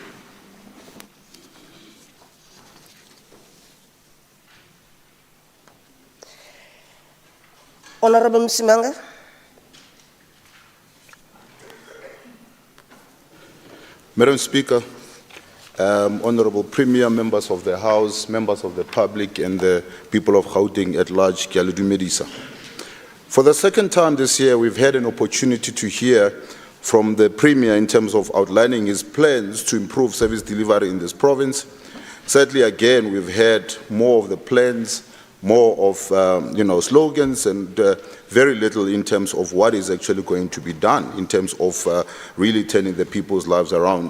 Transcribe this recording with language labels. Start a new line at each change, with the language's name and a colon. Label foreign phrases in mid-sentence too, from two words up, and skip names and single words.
English: Honorable Msimanga. Madam Speaker, Honorable Premier, members of the House, members of the public, and the people of Gauteng at large,
Tswana: ke a le dumedisa.
English: For the second time this year, we've had an opportunity to hear from the Premier in terms of outlining his plans to improve service delivery in this province. Certainly, again, we've had more of the plans, more of slogans, and very little in terms of what is actually going to be done in terms of really turning the people's lives around.